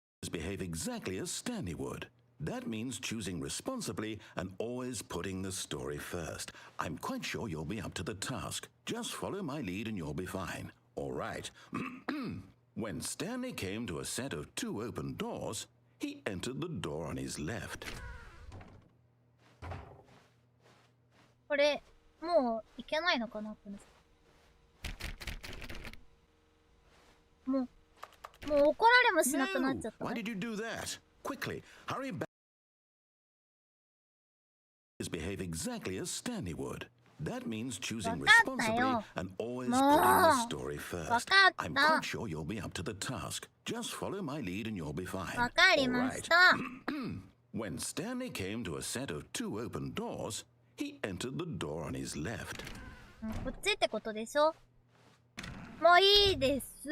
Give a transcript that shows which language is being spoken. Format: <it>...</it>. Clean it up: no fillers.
<en>Behave exactly as Stanley would. That means choosing responsibly and always putting the story first. I'm quite sure you'll be up to the task. Just follow my lead and you'll be fine. All right. When Stanley came to a set of 2 open doors, he entered the door on his left.</en> <ja>これ、もういけないのかなってもう怒られもしなくなっちゃった。</ja> <en>Why did you do that? Quickly, hurry back. Behave exactly as Stanley would. That means choosing responsibly and always putting the story first. I'm quite sure you'll be up to the task. Just follow my lead and you'll be fine.</en> <ja>わかりました。</ja> <en>When Stanley came to a set of 2 open doors, he entered the door on his left.</en> <ja>こっちってことでしょ。もういいです。</ja>